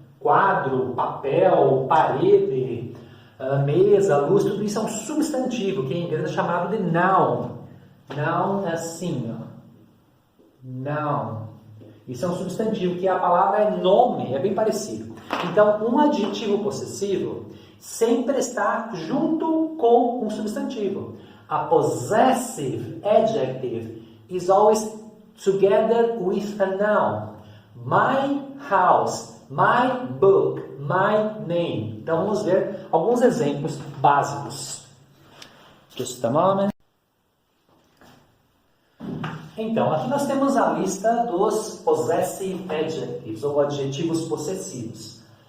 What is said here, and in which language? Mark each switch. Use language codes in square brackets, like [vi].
[pt] Quadro, papel, parede, mesa, luz, tudo isso é um substantivo, que em inglês é chamado de noun. Noun é assim, ó. Noun. Isso é um substantivo, que a palavra é nome, é bem parecido. Então, um adjetivo possessivo sempre está junto com um substantivo. [en] A possessive adjective is always together with a noun. My house, my book, my name. [pt] Então, vamos ver alguns exemplos básicos. [en] Just a moment. [pt] Então, aqui nós temos a lista dos possessive adjectives, ou adjetivos possessivos.